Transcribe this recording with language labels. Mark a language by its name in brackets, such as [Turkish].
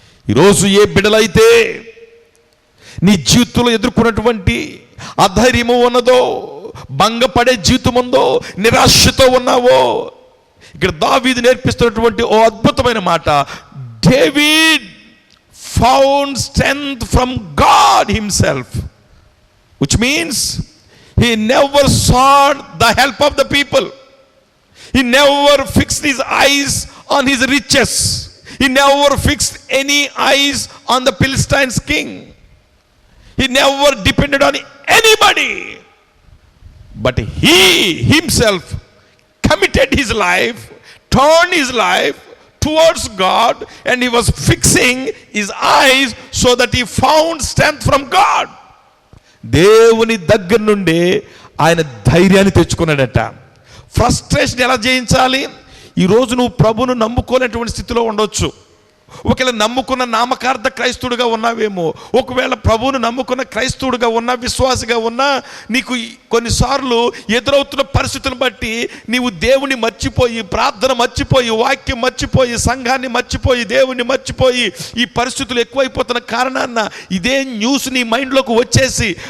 [Telugu] ఈరోజు ఏ బిడ్డలైతే నీ జీవితంలో ఎదుర్కొన్నటువంటి అధైర్యము ఉన్నదో, భంగపడే జీవితం ఉందో, నిరాశతో ఉన్నావో, ఇక్కడ దావీదు నేర్పిస్తున్నటువంటి ఓ అద్భుతమైన మాట, David [English] found strength from God himself, which means he never sought the help of the people. He never fixed his eyes on his riches. He never fixed any eyes on the Philistines king. He never depended on anybody, but he himself committed his life, turned his life towards God, and he was fixing his eyes so that he found strength from God. [Telugu] దేవుని దగ్గర నుండి ఆయన ధైర్యాన్ని తెచ్చుకున్నాడట. Frustration ఎలా జయించాలి? ఈరోజు నువ్వు ప్రభును నమ్ముకోలేటువంటి స్థితిలో ఉండొచ్చు. ఒకవేళ నమ్ముకున్న నామకార్థ క్రైస్తవుడిగా ఉన్నావేమో, ఒకవేళ ప్రభువును నమ్ముకున్న క్రైస్తవుడిగా ఉన్నా, విశ్వాసిగా ఉన్నా, నీకు కొన్నిసార్లు ఎదురవుతున్న పరిస్థితులను బట్టి నీవు దేవుని మర్చిపోయి, ప్రార్థన మర్చిపోయి, వాక్యం మర్చిపోయి, సంఘాన్ని మర్చిపోయి, దేవుని మర్చిపోయి, ఈ పరిస్థితులు ఎక్కువైపోతున్న కారణాన ఇదే న్యూస్ నీ మైండ్లోకి వచ్చేసి